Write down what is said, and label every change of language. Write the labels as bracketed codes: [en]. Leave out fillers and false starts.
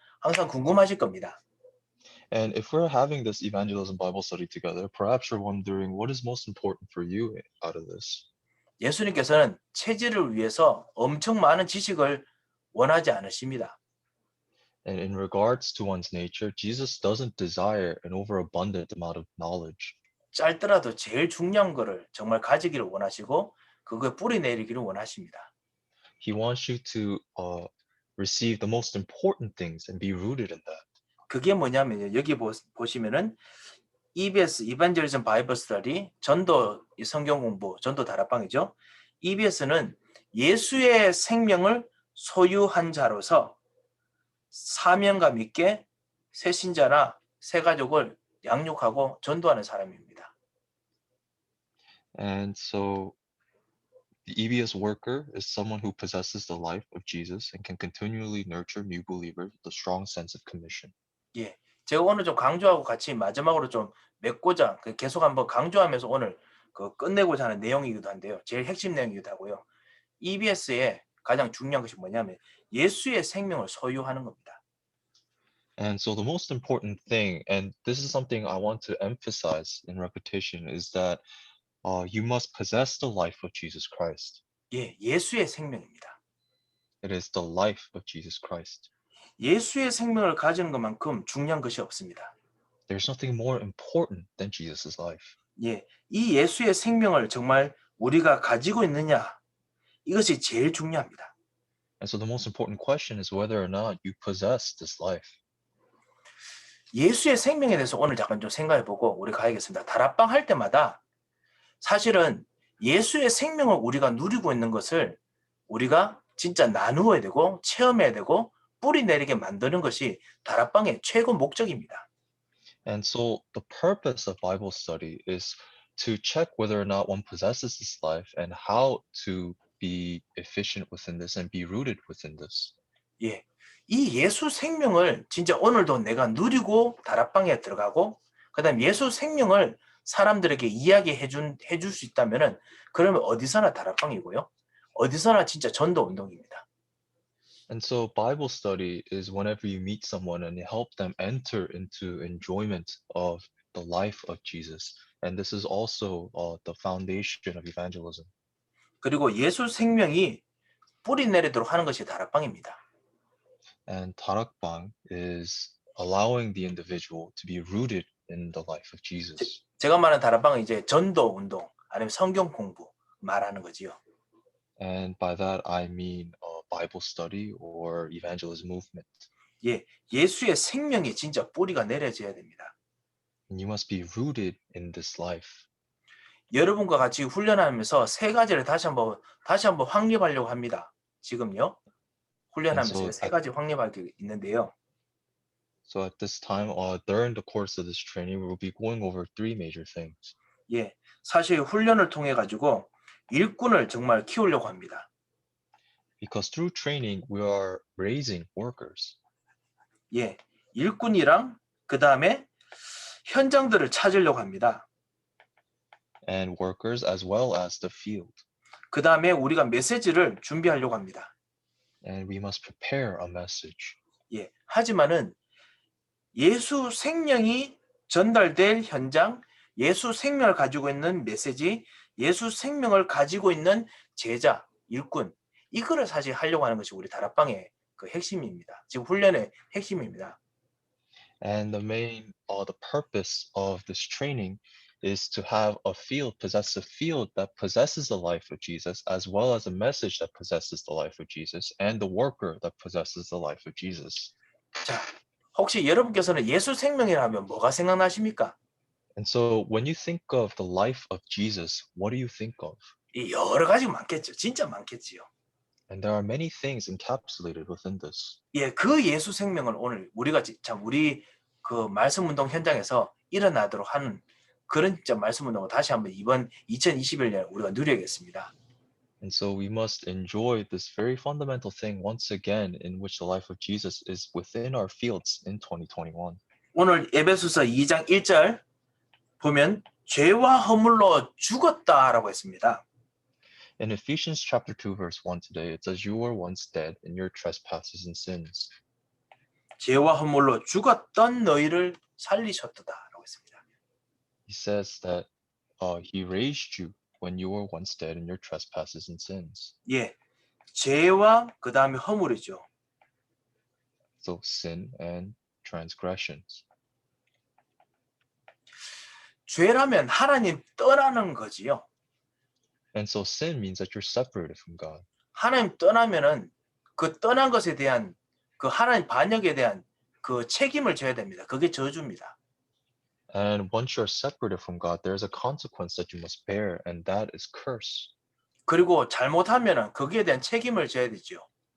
[ko] 항상 궁금하실 겁니다. [en] And if we're having this evangelism Bible study together, perhaps you're wondering what is most important for you out of this. [ko] 예수님께서는 체질을 위해서 엄청 많은 지식을 원하지 않으십니다. [en] And in regards to one's nature, Jesus doesn't desire an overabundant amount of knowledge. [ko] 짧더라도 제일 중요한 거를 정말 가지기를 원하시고 그거에 뿌리 내리기를 원하십니다. [en] He wants you to receive the most important things and be rooted in that. [ko] 그게 뭐냐면요. 여기 보시면은 EBS Evangelism Bible Study 전도 이 성경 공부 전도 다락방이죠. EBS는 예수의 생명을 소유한 자로서 사명감 있게 새 신자나 새 가족을 양육하고 전도하는 사람입니다. [en] And so the EBS worker is someone who possesses the life of Jesus and can continually nurture new believers with a strong sense of commission. [ko] 예. 제가 오늘 좀 강조하고 같이 마지막으로 좀 맺고자 계속 한번 강조하면서 오늘 끝내고자 하는 내용이기도 한데요. 제일 핵심 내용이기도 하고요. EBS의 가장 중요한 것이 뭐냐면 예수의 생명을 소유하는 겁니다. [en] And so the most important thing, and this is something I want to emphasize in repetition, is that you must possess the life of Jesus Christ. [ko] 예, 예수의 생명입니다. [en] It is the life of Jesus Christ. [ko] 예수의 생명을 가지는 것만큼 중요한 것이 없습니다. [en] There's nothing more important than Jesus' life. [ko] 예, 이 예수의 생명을 정말 우리가 가지고 있느냐 이것이 제일 중요합니다. [en] And so the most important question is whether or not you possess this life. [ko] 예수의 생명에 대해서 오늘 잠깐 좀 생각해보고 우리 가야겠습니다. 다락방 할 때마다 사실은 예수의 생명을 우리가 누리고 있는 것을 우리가 진짜 나누어야 되고 체험해야 되고 뿌리 내리게 만드는 것이 다락방의 최고 목적입니다. [en] And so the purpose of Bible study is to check whether or not one possesses this life and how to be efficient within this and be rooted within this. [ko] 예, 이 예수 생명을 진짜 오늘도 내가 누리고 다락방에 들어가고 그다음 예수 생명을 사람들에게 이야기해 줄 수 있다면은 그러면 어디서나 다락방이고요. 어디서나 진짜 전도 운동입니다. [en] And so Bible study is whenever you meet someone and you help them enter into enjoyment of the life of Jesus. And this is also the foundation of evangelism. [ko] 그리고 예수 생명이 뿌리 내리도록 하는 것이 다락방입니다. [en] And Tarakbang is allowing the individual to be rooted in the life of Jesus. [ko] 제가 말하는 다락방은 이제 전도 운동 아니면 성경 공부 말하는 거지요. [en] And by that I mean Bible study or evangelism movement. [ko] 예, 예수의 생명이 진짜 뿌리가 내려져야 됩니다. [en] And you must be rooted in this life. [ko] 여러분과 같이 훈련하면서 세 가지를 다시 한번 확립하려고 합니다. 지금요. 훈련하면서 세 가지 확립할 게 있는데요. [en] So at this time, during the course of this training, we will be going over three major things. [ko] 예, 사실 훈련을 통해 가지고 일꾼을 정말 키우려고 합니다. [en] Because through training, we are raising workers. [ko] 예, 일꾼이랑 그 다음에 현장들을 찾으려고 합니다. [en] And workers as well as the field. [ko] 그 다음에 우리가 메시지를 준비하려고 합니다. [en] And we must prepare a message. [ko] 예, 하지만은 예수 생명이 전달될 현장, 예수 생명을 가지고 있는 메시지, 예수 생명을 가지고 있는 제자, 일꾼, 이거를 사실 하려고 하는 것이 우리 다락방의 그 핵심입니다. 지금 훈련의 핵심입니다. [en] And the purpose of this training is to have possess a field that possesses the life of Jesus, as well as a message that possesses the life of Jesus, and the worker that possesses the life of Jesus. [ko] 자, 혹시 여러분께서는 예수 생명이라면 뭐가 생각나십니까? [en] And so when you think of the life of Jesus, what do you think of? [ko] 여러 가지 많겠죠. 진짜 많겠지요. [en] And there are many things encapsulated within this. [ko] 예, 그 예수 생명을 오늘 우리가 참 우리 그 말씀 운동 현장에서 일어나도록 하는 그런 진짜 말씀 운동을 다시 한번 이번 2021년 우리가 누려야겠습니다. [en] And so we must enjoy this very fundamental thing once again, in which the life of Jesus is within our fields in 2021. [ko] 오늘 에베소서 2장 1절 보면 죄와 허물로 죽었다라고 했습니다. [en] In Ephesians chapter 2 verse 1 today, it says, "You were once dead in your trespasses and sins." [ko] 죄와 허물로 죽었던 너희를 살리셨다라고 했습니다. [en] He says that he raised you when you were once dead in your trespasses and sins. [ko] 예, 죄와 그 다음에 허물이죠. [en] So sin and transgressions. [ko] 죄라면 하나님 떠나는 거지요. [en] And so sin means that you're separated from God. [ko] 하나님 떠나면은 그 떠난 것에 대한 그 하나님 반역에 대한 그 책임을 져야 됩니다. 그게 저주입니다. [en] And once you're separated from God, there's a consequence that you must bear, and that is curse. [ko] 그리고 잘못하면은 거기에 대한 책임을 져야 되죠.